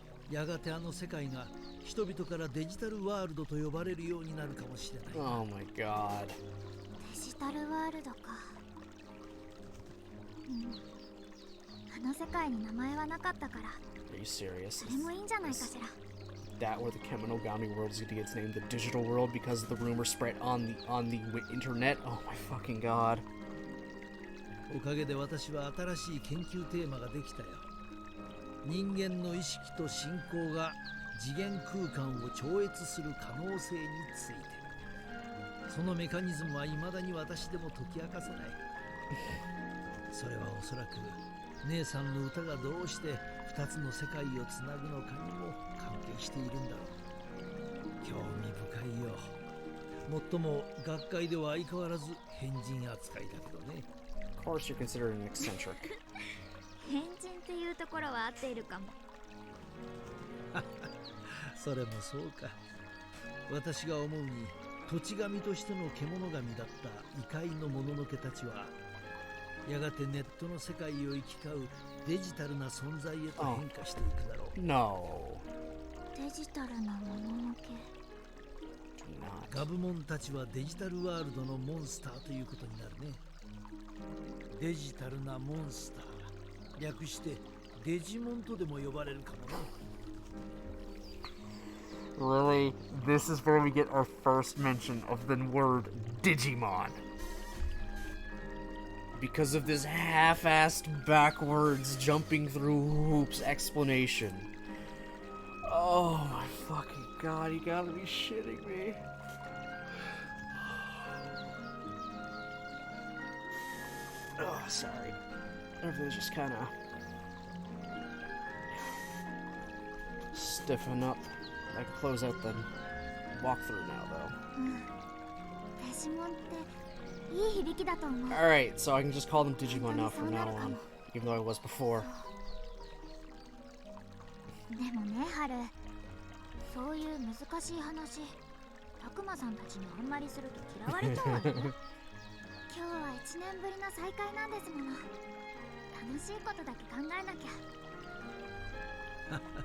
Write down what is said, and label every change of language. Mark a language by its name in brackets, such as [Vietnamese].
[Japanese] やがてあの世界が人々からデジタルワールドと呼ばれるようになるかもしれない。 [English] Oh my god. [Japanese] デジタルワールドか。あの世界に名前はなかったから。 [English] Are you serious? [Japanese] それもいいんじゃないかしら。 [English] That or the Kemonogami world is going to get named the digital world because of the rumor spread on the internet. Oh my fucking god. [Japanese] おかげで私は新しい研究テーマができたよ。人間の意識と信仰が次元空間を超越する可能性について。そのメカニズムは未だに私でも解き明かせない。それはおそらく姉さんの歌がどうして二つの世界をつなぐのかにも関係しているんだろう。興味深いよ。もっとも学会では相変わらず変人扱いだけどね。 [English] Of course, you're considered an eccentric. [Japanese] 変人っていうところは合っているかも。それもそうか。私が思うに土地神としての獣神だった異界のもののけたちはやがてネットの世界を行き交うデジタルな存在へと変化していくだろう。 [English] No. [Japanese] デジタルなもののけ。ガブモンたちはデジタルワールドのモンスターということになるね。デジタルなモンスター、略してデジモンとでも呼ばれるかもな。 [English] Really? This is where we get our first mention of the word Digimon. Because of this half-assed backwards jumping through hoops explanation. Oh my fucking god, you gotta be shitting me. Oh, sorry. Everything's just kind of stiffen up. I can close out the walkthrough now, though. [Japanese] デジモンっていい響きだと思う。 [English] Alright, so I can just call them Digimon now from now on, even though I was before. [Japanese] でもね、ハル、そういう難しい話、たくまさんたちにあんまりすると嫌われちゃうわよ。今日は1年ぶりの再会なんですもの。楽しいことだけ考えなきゃ。